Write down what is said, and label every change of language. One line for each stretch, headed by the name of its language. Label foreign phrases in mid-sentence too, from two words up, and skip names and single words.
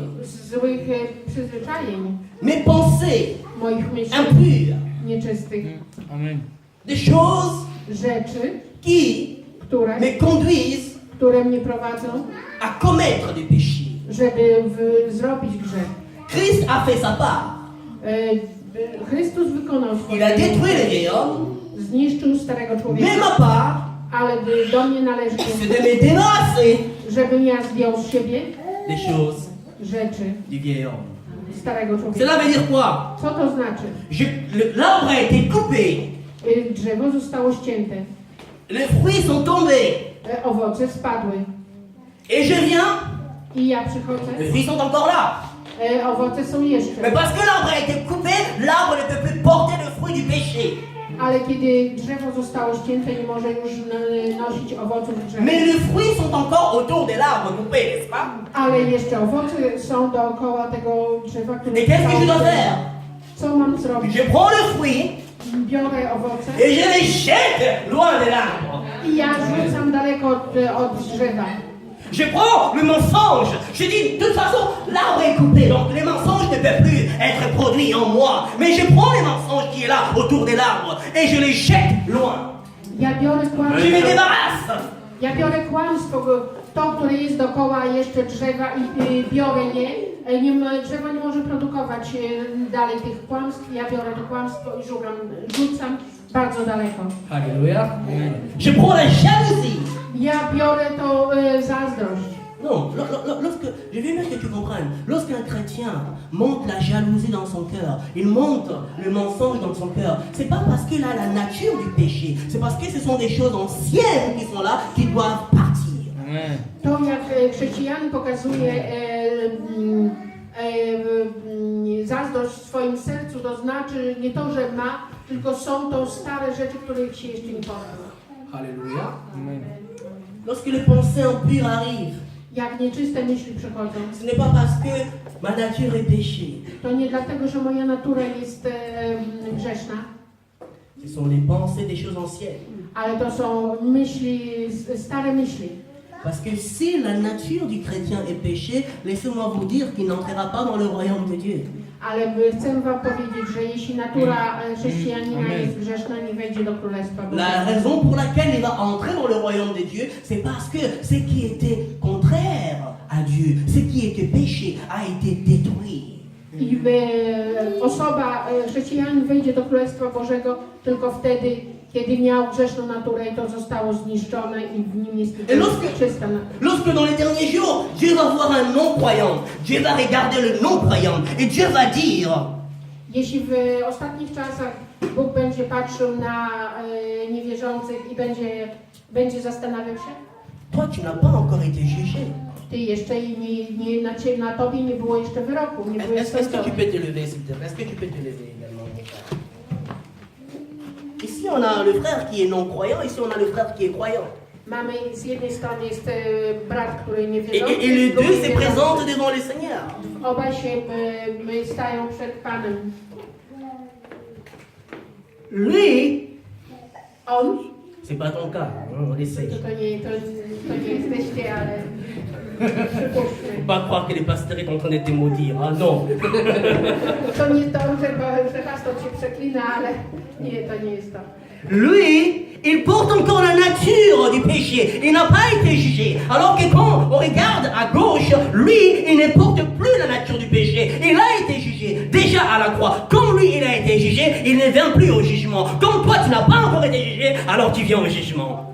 Polish: złych przyzwyczajeń,
French: mes pensées
Polish: moich myśli
French: impures,
Polish: nieczystych,
French: Amen. des choses
Polish: rzeczy,
French: qui
Polish: które
French: me conduisent
Polish: mnie prowadzą,
French: à commettre des péchés.
Polish: żeby zrobić grzech.
French: Christ a fait sa part.
Polish: Chrystus wykonał
French: Il a
Polish: swoje,
French: détruit le vieil homme,
Polish: zniszczył starego
French: mais
Polish: człowieka,
French: ma part,
Polish: ale do mnie należy,
French: c'est de me débarrasser
Polish: żebym ja zdjął z siebie
French: des choses
Polish: rzeczy
French: du vieil homme.
Polish: starego człowieka.
French: Cela veut dire quoi?
Polish: Co to znaczy?
French: L'arbre a été coupé,
Polish: Drzewo zostało ścięte,
French: les fruits sont tombés,
Polish: owoce spadły
French: et je viens,
Polish: i ja przychodzę,
French: les fruits sont encore là.
Polish: Owoce są jeszcze.
French: Mais parce que l'arbre a été coupé,
Polish: Ale kiedy drzewo zostało ścięte, nie może już nosić owoców drzewa.
French: Mais les fruits sont encore autour de l'arbre coupé, n'est-ce pas?
Polish: Ale jeszcze owoce są dookoła tego drzewa, które
French: Et qu'est-ce que je dois
Polish: zostało.
French: faire?
Polish: Co mam zrobić?
French: Je prends le fruit
Polish: Biorę owoce
French: et je les jette loin de l'arbre.
Polish: i ja rzucam daleko od drzewa.
French: Je prends le mensonge. Je dis, de toute façon, l'arbre est coupé, donc les mensonges ne peuvent plus être produits en moi. Mais je prends les mensonges qui est là, autour de l'arbre, et je les jette loin.
Polish: Ja biorę
French: Je me
Polish: kłamstwo,
French: débarrasse.
Polish: ja biorę kłamstwo, to, które jest dookoła jeszcze drzewa i biorę je. Drzewo nie może produkować dalej tych kłamstw. Ja biorę to kłamstwo i rzucam bardzo daleko.
French: Alléluia. Je prends la jalousie.
Polish: Ja biorę to zazdrość.
French: Non, lorsque, je veux bien que tu comprennes, lorsqu'un chrétien monte la jalousie dans son cœur, il monte le mensonge dans son cœur, c'est pas parce qu'il a la nature du péché, c'est parce que ce sont des choses anciennes qui sont là, qui doivent partir.
Polish: To jak chrześcijanin pokazuje zazdrość w swoim sercu, to znaczy nie to, że ma, tylko są to stare rzeczy, których się jeszcze nie pozbył.
French: Alléluia. Lorsque les pensées impures arrivent,
Polish: Jak nieczyste myśli przychodzą,
French: ce n'est pas parce que ma nature est péchée.
Polish: to nie dlatego, że moja natura jest grzeszna,
French: Ce sont les pensées des choses anciennes.
Polish: ale to są myśli, stare myśli.
French: Parce que si la nature du chrétien est péchée, laissez-moi vous dire qu'il n'entrera pas dans le royaume de Dieu.
Polish: Ale chcę wam powiedzieć, że jeśli natura chrześcijanina jest grzeszna, nie wejdzie do Królestwa
French: La
Polish: Bożego.
French: raison pour laquelle il va entrer dans le royaume de Dieu, c'est parce que ce qui était contraire à Dieu, ce qui était péché, a été détruit.
Polish: I osoba, chrześcijanin wejdzie do Królestwa Bożego tylko wtedy, kiedy miał grzeszną naturę i to zostało zniszczone i w nim jest czysta natura.
French: Lorsque dans les derniers jours, Dieu va voir un non-croyant, Dieu va regarder le non-croyant et Dieu va dire,
Polish: Jeśli w ostatnich czasach Bóg będzie patrzył na niewierzących i będzie zastanawiał się,
French: toi tu n'as pas encore été jugé.
Polish: ty jeszcze na tobie nie było jeszcze wyroku, nie byłeś
French: Est-ce que tu
Polish: sądzony.
French: peux te lever, s'il te plaît? Est-ce que tu peux te lever également, mon frère? Ici on a le frère qui est non-croyant, ici on a le frère qui est croyant.
Polish: Mamy z jednej strony jest brat, który nie
French: Et,
Polish: wierzący,
French: et les
Polish: z drugiej
French: deux se
Polish: wierzący.
French: présentent devant le Seigneur.
Polish: Obaj się stają przed Panem.
French: Lui,
Polish: On,
French: c'est pas ton cas, hein, on essaye.
Polish: to nie jesteście, ale przypuśćmy.
French: Faut pas croire que les pasteurs sont en train de te maudire. Ah non.
Polish: To nie to, że pastor się przeklina, ale nie, to nie jest to.
French: Lui, il porte encore la nature du péché. Il n'a pas été jugé. Alors que quand on regarde à gauche, lui, il ne porte plus la nature du péché. Il a été jugé déjà à la croix. Comme lui, il a été jugé, il ne vient plus au jugement. Comme toi, tu n'as pas encore été jugé, alors tu viens au jugement.